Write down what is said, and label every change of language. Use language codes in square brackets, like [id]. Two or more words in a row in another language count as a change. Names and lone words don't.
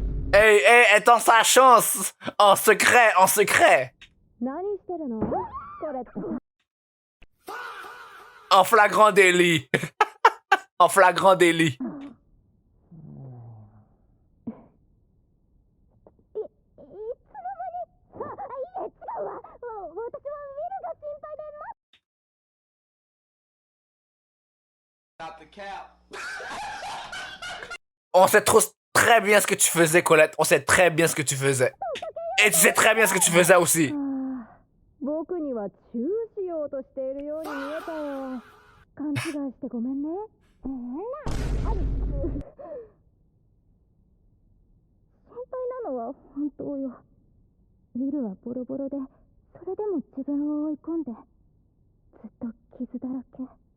[fr] Hey, hey, elle tente sa chance. En secret, en secret. [ja] 何してるのこれって [fr] En flagrant délit. En flagrant délit. [ja] いつの間にいえ違うわ私はウィルが心配で [fr] On sait très bien ce que tu faisais, Colette. On sait très bien ce que tu faisais. Et tu sais très bien ce que tu faisais aussi. [ja] 僕にはチューしようとしているように見えたよ勘違いしてごめんね心配なのは本当よウィルはボロボロでそれでも自分を追い込んでずっと傷だらけ